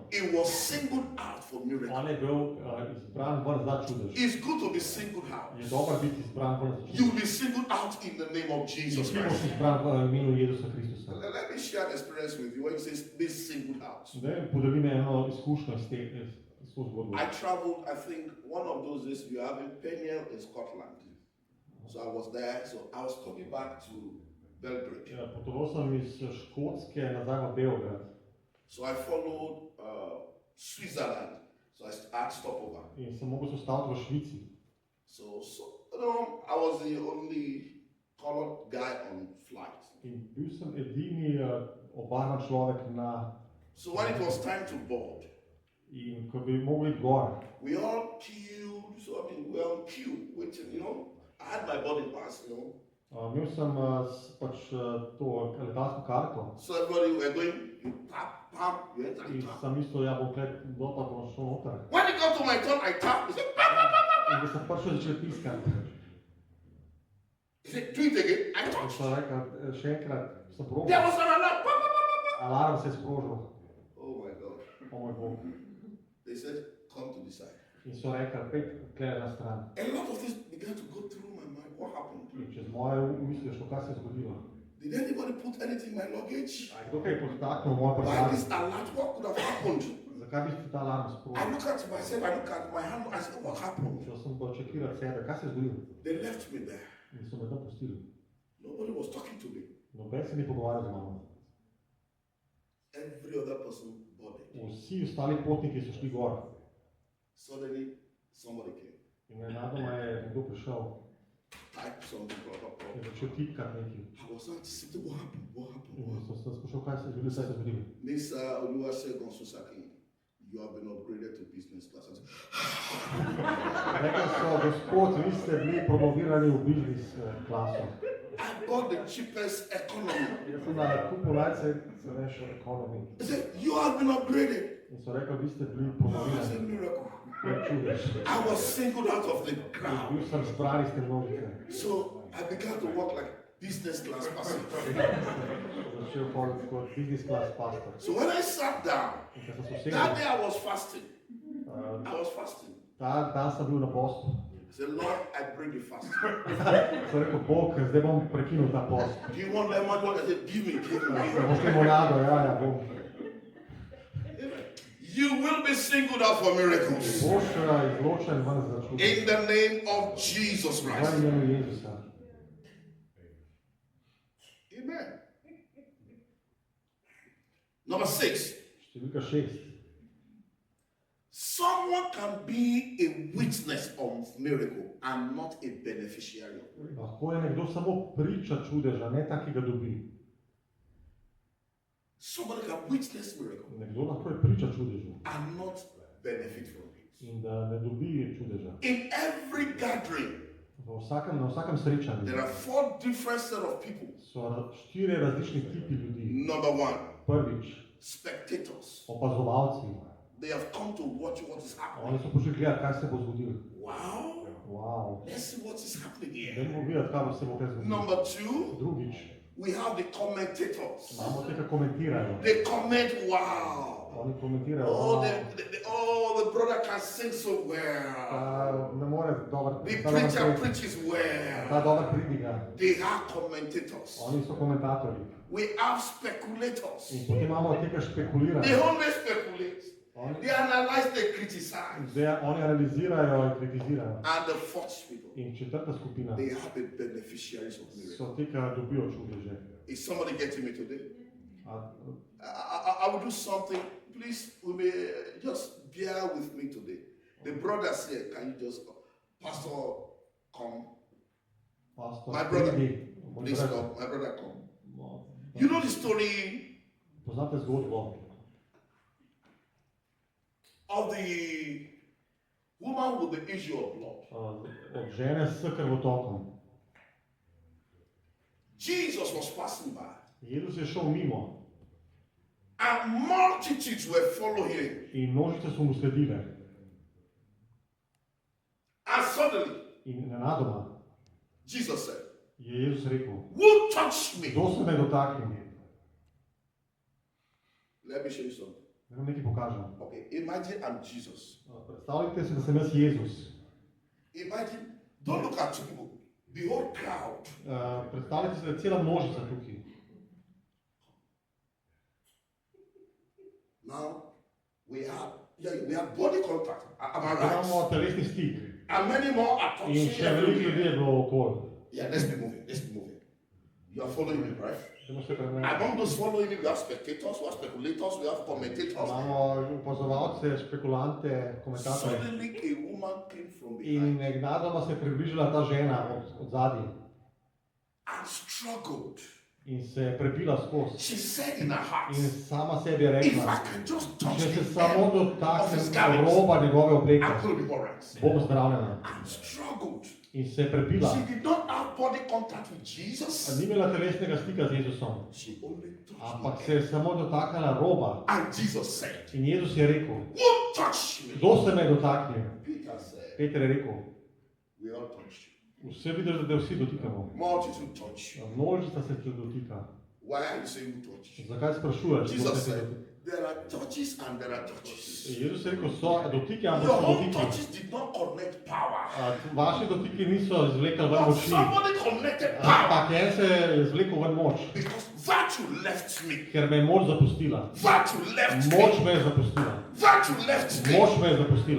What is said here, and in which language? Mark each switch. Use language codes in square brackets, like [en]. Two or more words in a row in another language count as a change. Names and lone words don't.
[en] He was singled out for miracle. [sl] On je bil izbran ven za čudež. [en] It's good to be singled out. [sl] Je dobro biti izbran ven za čudež. [en] You'll be singled out in the name of [sl] In [en] Jesus [sl] ti boš [en] Christ. [sl] izbran v imenu Jezusa Kristusa. [en] Let me share an experience with you when he says be singled out. [sl] Zdaj podelim eno izkušnjo iz to zgodbo. [en] I traveled, I think one of those days we were having Peniel in Scotland. So I was there, so I was coming back to Belgrade. [sl] Ja, potoval sem iz Škotske nazaj v Beograd. [en] So I followed Switzerland. So I had stopover. [sl] In sem mogel se ustaviti v Švici. [en] So I was the only colored guy on flight. [sl] In bil sem edini obarvan človek na. [en] So when it was time to board, [sl] in ko bi mogli iti gor, [en] we all queued. So I mean, we were on queue waiting. You know, I had my boarding pass. You know. [sl] Imel sem pač to letalsko karto. [en] So everybody were going, you tap, pam, you enter. [sl] In sem mislil, ja bom klet dol pa bom šel noter. [en] When it got to my turn, I tapped. He said, pam, pam, pam, pam. [sl] In da sem prišel začel tiskati. [en] He said, do it again. I [sl] In [en] touched. [sl] sem rekel, še enkrat sem probil. [en] There was an alarm. Pam, pam, pam, pam, pam. [sl] Alarm se je sprožil. [en] Oh my God. [sl] O moj Bog. [en] They said, come to the side. [sl] In so rekli, pet tle na stran. [en] A lot of this began to go through my mind. What happened? [sl] In čez moje misli je šlo, kaj se je zgodilo. [en] Did anybody put anything in my luggage? [sl] A kdo kaj je podtaknil moje [en] Why [sl] prstanje? [en] this alert? What could have happened? [sl] Zakaj bi se ta alarm [en] I [sl] sprožil? [en] look at myself, I look at my hand, I said, what happened? [sl] Šel sem pa čekirati sebe, kaj se je zgodilo. [en] They left me there. [sl] In so me tam pustili. [en] Nobody was talking to me. [sl] Noben se ni pogovarjal z mano. [en] Every other person boarded. [sl] Vsi ostali potniki so šli gor. [en] Suddenly, somebody came. [sl] In nenadoma je nekdo prišel [en] Type something, blah, blah, [sl] in [en] blah. [sl] začel tipkati nekaj. [en] I was anticipating what happened, what happened, [sl] In [en] what happened. [sl] sem sprašal, kaj se je zgodilo, kaj se je zgodilo. [en] Mr. Oluwasegun Susaki, you have been upgraded to business class. I said, [sl] Rekli so, gospod, vi ste bili promovirani v biznis klaso. [en] I bought the cheapest economy. [sl] Jaz sem na kupu najcenejšo ekonomi. [en] He said, you have been upgraded. [sl] In so rekli, vi ste bili [en] It's a [sl] promovirani. [en] miracle. [sl] To je čudež. [en] I was singled out of the [sl] In [en] crowd. [sl] bil sem zbran iz te množice. [en] So I began to work like business class person. [sl] Začel hoditi kot biznis klas pastor. [en] So when I sat down, [sl] In ko sem se [en] that [sl] usedel, [en] day I was fasting. I was fasting. [sl] ta dan sem bil na postu. [en] I said, Lord, I bring you fasting. [sl] Sem rekel, Bog, zdaj bom prekinil ta post. [en] Do you want lemon water? I said, give me, give me, give me. [sl] Boš limonado, ja, bom. [en] You will be singled out for miracles. [sl] Boš izločen ven za čudež. [en] In the name of Jesus [sl] V [en] Christ. [sl] imenu Jezusa. [en] Amen. Number 6. [sl] Številka 6. [en] Someone can be a witness of miracle and not a beneficiary. [sl] Lahko je nekdo samo priča čudeža, ne tak, ki ga dobi. [en] Somebody can witness miracle [sl] Nekdo lahko je priča čudežu [en] and not benefit from it. [sl] in da ne dobi čudeža. [en] In every gathering, [sl] Na vsakem srečanju [en] there are 4 different set of people. [sl] so 4 različni tipi ljudi. [en] Number 1, [sl] Prvič, [en] spectators. [sl] opazovalci. [en] They have come to watch what is happening. [sl] Oni so prišli gledati, kaj se bo zgodilo. [en] Wow. [sl] Wow. [en] Let's see what is happening here. [sl] Dajmo videti, kaj bo se bo kaj zgodilo. [en] Number 2, [sl] Drugič, [en] we have the commentators. [sl] imamo te, ki komentirajo. [en] They comment, wow. [sl] Oni komentirajo, [en] Oh, the brother can sing so well. [sl] ne more dobro, [en] The preacher preaches well. [sl] ta dobro pridiga. [en] They are commentators. [sl] Oni so komentatorji. [en] We have speculators. [sl] In potem imamo te, ki špekulirajo. [en] They only speculate. They analyze, they criticize. [sl] Oni analizirajo in kritizirajo. [en] And the fourth people, [sl] In četrta skupina [en] they are the beneficiaries of miracles. [sl] so te, ki dobijo čudeže. [en] Is somebody getting me today? [sl] A [en] I will do something. Please, we may just bear with me today. The brothers here, can you just, Pastor, come. [sl] pastor, [en] My brother, [sl] pridi, moj [en] please [sl] brat. [en] come. My brother, come. [sl] No, [en] You know the story [sl] Poznate zgodbo [en] of the woman with the issue of blood. [sl] od žene s krvotokom. [en] Jesus was passing by, [sl] Jezus je šel mimo [en] and multitudes were following. [sl] in množice so mu sledile. [en] And suddenly, [sl] In nenadoma [en] Jesus said, [sl] je Jezus rekel, [en] who touched me? [sl] kdo se me dotaknil? [en] Let me show you something. [sl] Naj vam nekaj pokažem. [en] Okay, imagine I'm Jesus. [sl] Predstavljajte si, da sem jaz Jezus. [en] Imagine, don't look at two people, the whole crowd. [sl] Predstavljajte si, da je cela množica tukaj. [en] Now, we have body contact. Am I [sl] Imamo [en] right? [sl] telesni stik [en] And many more are [sl] in [en] touching [sl] še veliko ljudi [en] everywhere. [sl] je bilo okoli. [en] Yeah, let's be moving. Let's be moving. You are following me, right? Among those following me, we have spectators, we have speculators, we have commentators. [sl] Imamo opazovalce, špekulante, komentatorje. [en] Suddenly a woman came from [sl] In [en] behind [sl] nenadoma se je približala ta žena od zadaj [en] and struggled. [sl] in se je prebila skozi. [en] She said in her heart, [sl] In sama sebi je [en] if I [sl] rekla, [en] can just touch [sl] če se [en] the [sl] samo [en] hem of his [sl] dotaknem [en] garment, [sl] roba njegove obleke, [en] I'm going to be all right. [sl] bom zdravljena. [en] And struggled. [sl] In se je prebila. [en] She did not have body contact with Jesus. [sl] Ni imela telesnega stika z Jezusom, [en] She only touched [sl] ampak [en] the [sl] se je samo dotaknila roba. [en] hem. And Jesus said, [sl] In Jezus je rekel, [en] who touched me? [sl] kdo se me je dotaknil? [en] Peter said, [sl] Peter je rekel, [en] we all touched you. [sl] vse vidiš, da te vsi dotikamo. [en] Multitude touched you. [sl] Množica se te dotika. [en] Why are you saying who touched you? [sl] Zakaj sprašuješ? kdo [en] Jesus [sl] se te [en] said, [sl] dotika? [en] there are touches and there are touches. [sl] Jezus je rekel, so dotiki, ampak [en] Your [sl] so [en] own [sl] dotiki. [en] touches did not connect power. [sl] Vaši dotiki niso izvlekli ven [en] But [sl] moči, [en] somebody connected power. [sl] ampak en se je izvlekel ven moč, [en] Because virtue left me. [sl] ker me je moč zapustila. [en] Virtue left [sl] Moč [en] me. [sl] me je zapustila. [en] Virtue left me. [sl] Moč me je zapustila.